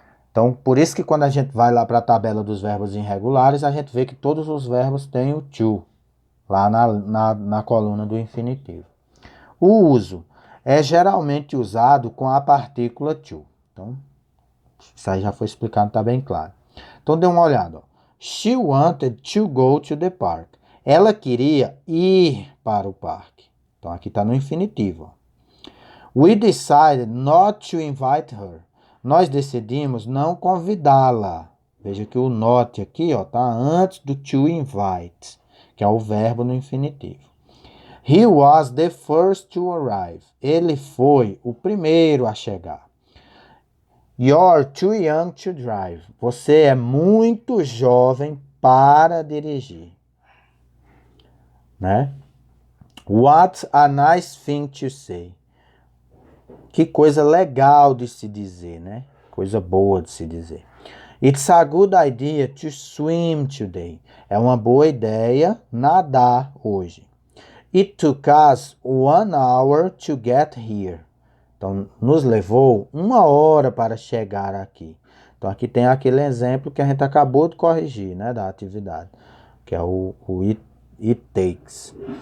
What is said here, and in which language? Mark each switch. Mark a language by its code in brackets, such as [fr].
[pt] Então, por isso que quando a gente vai lá para a tabela dos verbos irregulares, a gente vê que todos os verbos têm o to, lá na coluna do infinitivo. O uso é geralmente usado com a partícula to. Então, isso aí já foi explicado, está bem claro. Então, dê uma olhada. Ó. [en] She wanted to go to the park. [pt] Ela queria ir para o parque. Então, aqui está no infinitivo. Ó. [en] We decided not to invite her. [pt] Nós decidimos não convidá-la. Veja que o not aqui está antes do to invite, que é o verbo no infinitivo. [en] He was the first to arrive. [pt] Ele foi o primeiro a chegar. [en] You're too young to drive. [pt] Você é muito jovem para dirigir. Né? [en] What a nice thing to say. [pt] Que coisa legal de se dizer, né? Coisa boa de se dizer. [en] It's a good idea to swim today. [pt] É uma boa ideia nadar hoje. [en] It took us 1 hour to get here. [pt] Então, nos levou 1 hora para chegar aqui. Então, aqui tem aquele exemplo que a gente acabou de corrigir, né? Da atividade, que é o it takes.